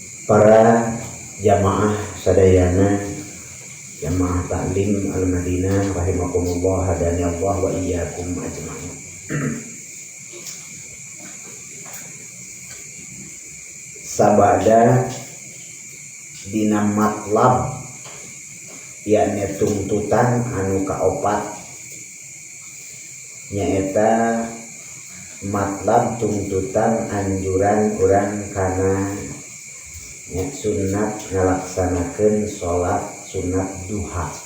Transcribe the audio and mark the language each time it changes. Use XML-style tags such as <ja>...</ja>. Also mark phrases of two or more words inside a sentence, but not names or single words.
<su>para jamaah sadayana, jamaah taklim Al-Madinah</su> <ar>رحمكم الله هدانا الله وإياكم أجمعين.</ar> <su>Sabada dina matlab yakni tuntutan anu kaopat nyaeta matlab tuntutan anjuran urang kana sunat ngalaksanakeun salat sunat duha</su>